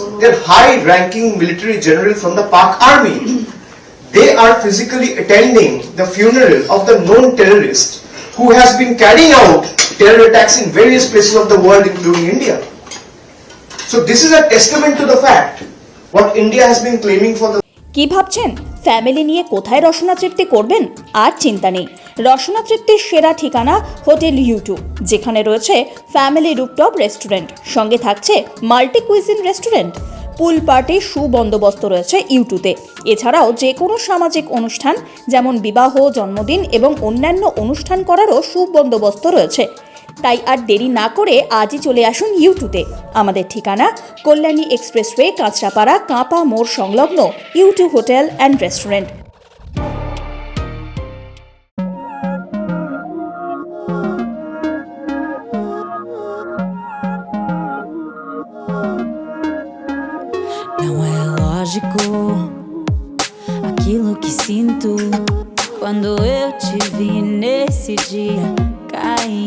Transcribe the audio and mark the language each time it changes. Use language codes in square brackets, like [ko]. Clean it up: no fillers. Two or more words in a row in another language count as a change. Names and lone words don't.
[en] They're high-ranking military generals from the Pak army. They are physically attending the funeral of the known terrorist who has been carrying out terror attacks in various places of the world, including India. So this is a testament to the fact what India has been claiming for the... [bn] কি ভাবছেন ফ্যামিলি নিয়ে কোথায় রসনা তৃপ্তি করবেন? আর চিন্তা নেই, রসনা তৃপ্তির সেরা ঠিকানা হোটেল ইউ2, যেখানে রয়েছে [en] family rooftop restaurant, [bn] সঙ্গে থাকছে [en] multi cuisine restaurant. [bn] পুল পার্টির সুবন্দোবস্ত রয়েছে ইউ2তে। এছাড়াও যে কোনো সামাজিক অনুষ্ঠান যেমন বিবাহ, জন্মদিন এবং অন্যান্য অনুষ্ঠান করারও সুবন্দোবস্ত রয়েছে। তাই আর দেরি না করে আজই চলে আসুন ইউ2তে। আমাদের ঠিকানা কল্যাণী এক্সপ্রেসওয়ে, কাঁচরাপাড়া, কাঁপা মোড় সংলগ্ন ইউ2 হোটেল অ্যান্ড রেস্টুরেন্ট। [pt] Não é lógico aquilo que sinto quando eu te vi nesse dia cair.